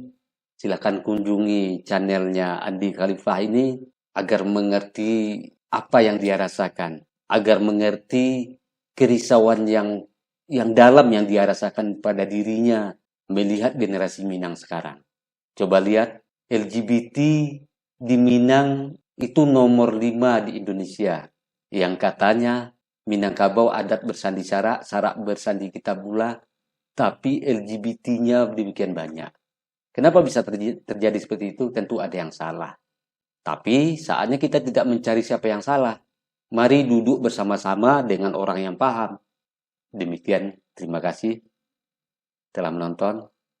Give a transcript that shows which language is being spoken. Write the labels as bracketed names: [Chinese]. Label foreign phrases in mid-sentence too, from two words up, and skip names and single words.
[Indonesian] Silakan kunjungi channelnya Andi Khalifah ini agar mengerti apa yang dia rasakan, agar mengerti kerisauan yang dalam yang dia rasakan pada dirinya melihat generasi Minang sekarang. Coba lihat, LGBT di Minang itu nomor 5 di Indonesia, yang katanya Minangkabau adat bersandi sarak, sarak bersandi kitabula, tapi LGBT-nya demikian banyak. Kenapa bisa terjadi seperti itu? Tentu ada yang salah. Tapi saatnya kita tidak mencari siapa yang salah. Mari duduk bersama-sama dengan orang yang paham. Demikian, terima kasih telah menonton.